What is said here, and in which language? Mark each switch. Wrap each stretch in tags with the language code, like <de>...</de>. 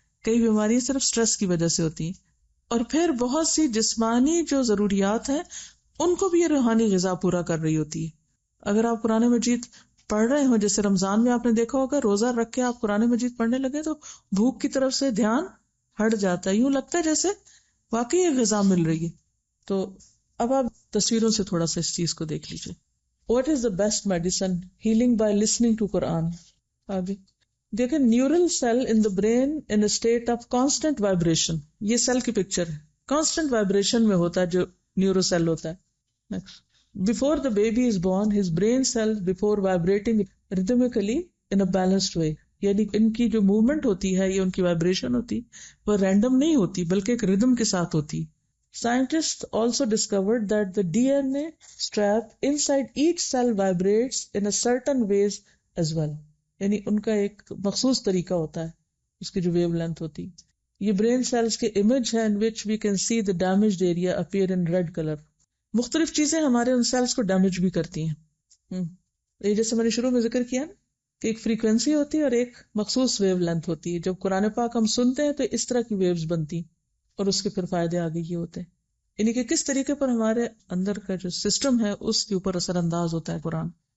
<ur>کئی بیماریاں صرف سٹریس کی وجہ سے ہوتی ہیں. اور پھر بہت سی جسمانی جو ضروریات ہیں ان کو بھی یہ روحانی غذا پورا کر رہی ہوتی ہے. اگر آپ قرآن مجید پڑھ رہے ہو، جیسے رمضان میں آپ نے دیکھا ہوگا روزہ رکھ کے آپ قرآن مجید پڑھنے لگے تو بھوک کی طرف سے دھیان ہٹ جاتا ہے، یوں لگتا ہے جیسے واقعی یہ غذا مل رہی ہے. تو اب آپ تصویروں سے تھوڑا سا اس چیز کو دیکھ لیجیے.</ur> <en>What is the best medicine? Healing by listening to Quran.</en> <ur>آگے دیکھیں،</ur> <en>Neural cell in the brain in state of constant vibration.</en> <ur>یہ سیل کی پکچر ہے، کانسٹنٹ وائبریشن میں ہوتا ہے جو نیورو سیل ہوتا ہے.</ur> <en>Before the baby is born, his brain cells before vibrating rhythmically in a balanced way.</en> <ur>یعنی ان کی جو موومنٹ ہوتی ہے، یہ ان کی وائبریشن ہوتی وہ رینڈم نہیں ہوتی بلکہ ایک ردم کے ساتھ ہوتی.</ur> <en>Scientists also discovered that the DNA strap inside each cell vibrates in a certain ways as well.</en> <ur>یعنی ان کا ایک مخصوص طریقہ ہوتا ہے، اس کی جو ویو لینتھ ہوتی. یہ برین سیلز کے امیج ہے</ur> <en>in which we can see the damaged area appear in red color.</en> <ur>مختلف چیزیں ہمارے ان سیلز کو ڈیمیج بھی کرتی ہیں. یہ جیسے میں نے شروع میں ذکر کیا نا کہ ایک فریکوینسی ہوتی ہے اور ایک مخصوص ویو لینتھ ہوتی ہے. جب قرآن پاک ہم سنتے ہیں تو اس طرح کی ویوز بنتی ہیں اور اس کے پھر فائدے آگے یہ ہوتے ہیں، یعنی کہ کس طریقے پر ہمارے اندر کا جو سسٹم ہے اس کے اوپر اثر انداز ہوتا ہے قرآن.</ur>